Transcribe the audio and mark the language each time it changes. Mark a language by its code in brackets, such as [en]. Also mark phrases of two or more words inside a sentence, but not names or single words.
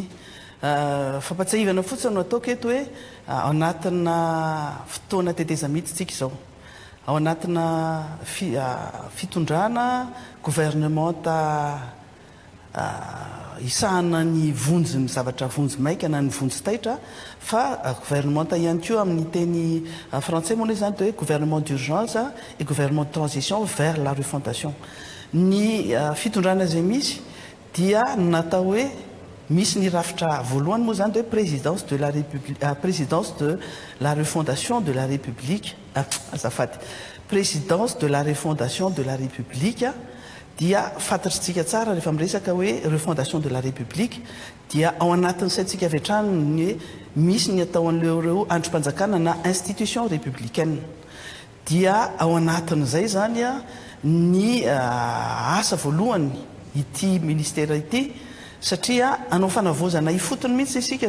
[mg] Fampatsahivana fotsiny no ataoko eto hoe ao anatina fotoana teteza mihitsy tsika izao. Ao anatina fitondrana gouvernementa isahana ny vonjy zavatra vonjy maika na ny vonjy taitra, fa gouvernementa ihany koa amin'ny teny français moa izany hoe [fr] gouvernement d'urgence et gouvernement de transition vers la refondation. [mg] Ny fitondrana izay misy dia natao hoe misy ny rafitra voalohany moa izany hoe [fr] présidence de la République, présidence de la refondation de la République, [mg] azafady, [fr] présidence de la refondation de la République. [mg] Dia fantatritsika tsara rehefa miresaka hoe [fr] refondation de la République [mg] dia ao anatin'ny saintsika avy hatrany ny hoe misy ny atao an'ireo androm-panjakana na [fr] institution républicaine. [mg] Dia ao anatin'izay zany ny asa voalohany ity ministera ity, satria anao fanavozana ifotony mihitsy isika